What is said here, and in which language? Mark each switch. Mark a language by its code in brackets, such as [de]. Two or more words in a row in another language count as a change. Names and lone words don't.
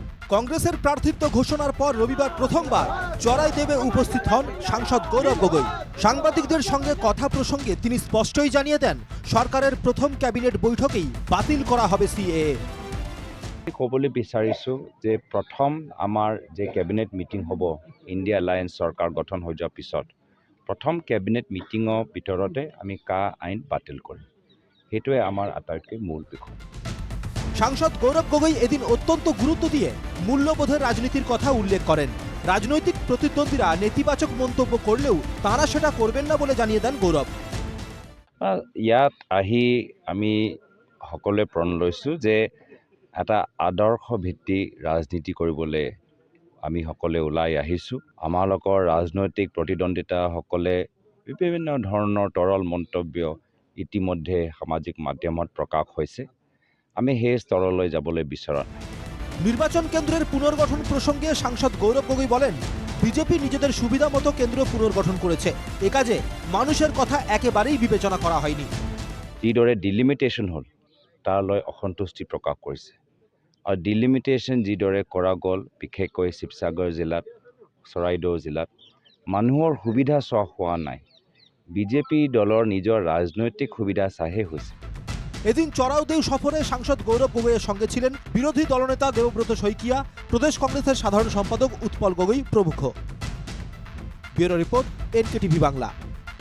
[bn] কংগ্রেসের প্রার্থিত্ব ঘোষণার পর রবিবার প্রথমবার চড়াইদেবে উপস্থিত হন সাংসদ গৌরব গগৈ। সাংবাদিকদের সঙ্গে কথা প্রসঙ্গে তিনি স্পষ্টই জানিয়ে দেন, সরকারের প্রথম ক্যাবিনেট বৈঠকেই বাতিল করা হবে সিএএ। [as] ক'বলৈ বিচাৰিছোঁ যে প্ৰথম আমাৰ যে [en] cabinet meeting [as] হ'ব ইণ্ডিয়া এলায়েন্স চৰকাৰ গঠন হৈ যোৱাৰ পিছত প্ৰথম [en] cabinet meeting [as] ভিতৰতে আমি কা আইন বাতিল কৰিম, সেইটোৱে আমাৰ আটাইতকৈ মূল বিষয়। [bn] সাংসদ গৌরব গগৈ এদিন অত্যন্ত গুরুত্ব দিয়ে মূল্যবোধের রাজনীতির কথা উল্লেখ করেন। রাজনৈতিক প্রতিদ্বন্দ্বীরা নেতিবাচক মন্তব্য করলেও তাঁরা সেটা করবেন না বলে জানিয়ে দেন গৌরব। [as] ইয়াত আহি আমি সকলোৱে প্ৰণ লৈছোঁ যে এটা আদৰ্শ ভিত্তি ৰাজনীতি কৰিবলৈ আমি সকলোৱে ওলাই আহিছোঁ। আমালোকৰ ৰাজনৈতিক প্ৰতিদ্বন্দ্বিতাসকলে বিভিন্ন ধৰণৰ তৰল মন্তব্য ইতিমধ্যে সামাজিক মাধ্যমত প্ৰকাশ হৈছে। আমি সেই স্তৰলৈ যাবলৈ বিচৰা নাই। [bn] নির্বাচন কেন্দ্রের পুনর্গঠন প্রসঙ্গে সাংসদ গৌরব গগৈ বলেন, বিজেপি নিজেদের সুবিধা মতো কেন্দ্র পুনর্গঠন করেছে। এ কাজে মানুষের কথা একেবারেই বিবেচনা করা হয়নি। [as] যিদৰে ডিলিমিটেশ্যন হ'ল তাৰলৈ অসন্তুষ্টি প্ৰকাশ কৰিছে আৰু ডিলিমিটেশ্যন যিদৰে কৰা গ'ল বিশেষকৈ শিৱসাগৰ জিলাত, চৰাইদেউ জিলাত মানুহৰ সুবিধা চোৱা হোৱা নাই। বিজেপি দলৰ নিজৰ ৰাজনৈতিক সুবিধা চাহে হৈছে। [bn] এদিন চড়াইদেউ সফরে সাংসদ গৌরব গগৈয়ের সঙ্গে ছিলেন বিরোধী দলনেতা দেবব্রত শইকিয়া, প্রদেশ কংগ্রেসের সাধারণ সম্পাদক উৎপল গগৈ প্রমুখ। [en] bureau report, [bn] NKTV বাংলা।